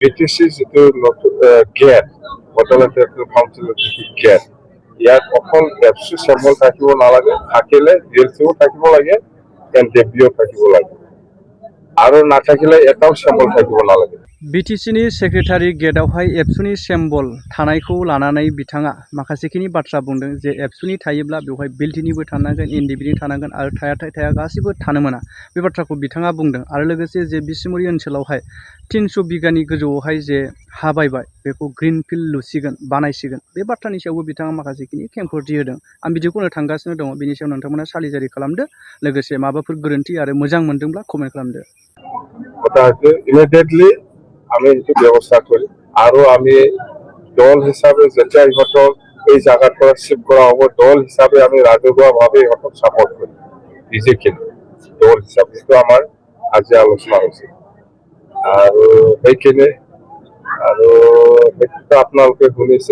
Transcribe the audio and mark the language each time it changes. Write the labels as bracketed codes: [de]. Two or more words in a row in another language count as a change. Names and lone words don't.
[as] বিটিসি যিটো গেট বটলেণ্ট কাউন্সিলৰ যিটো গেট ইয়াত অকল এফচি চেম্বল থাকিব নালাগে, থাকিলে ডিএলচিও থাকিব লাগে, এনডিএফবিও থাকিব লাগে আৰু নাথাকিলে এটাও চেম্বল থাকিব নালাগে। [brx] बिटिसिनि सेक्रेटारि गेटआवहाय एबसुनि सेम्बल थानायखौ लानानै बिथाङा माखासेखिनि बाथ्रा बुंदों जे एबसुनि थायोब्ला बेवहाय बिएलटिनिबो थानांगोन, एनडिएफबिनि थानांगोन आरो थाया गासिबो थानो मोना बे बाथ्राखौ बिथाङा बुंदों। आरो लोगोसे जे बिसमुरि ओनसोलावहाय 300 बिगानि गोजौआवहाय जे हा बायबाय बेखौ [en] green field [brx] लुसिगोन, बानायसिगोन बे बाथ्रानि सायावबो बिथाङा माखासेखिनि खेंफोरथि होदों। आं बिदिखौ थांगासिनो दङ, बिनि सायाव नोंथांमोना सालिजारि खालामदो, लोगोसे माबाफोर गोरोन्थि आरो मोजां मोनदोंब्ला कमेन्ट खालामदो। [as] কথা হচ্ছে ইমিডিয়েটলি আমি এইটো ব্যৱস্থা কৰিম আৰু আমি দল হিচাপে যেতিয়া ইহঁতক এই জায়গাৰ পৰা শিফ্ট কৰা হ'ব, দল হিচাপে আমি ৰাজহুৱাভাৱে ইহঁতক ছাপৰ্ট কৰিম। বিজেপিখিনি দল হিচাপে এইটো আমাৰ আজি আলোচনা হৈছে আৰু সেইখিনি আৰু সেইটোতো আপোনালোকে শুনিছে।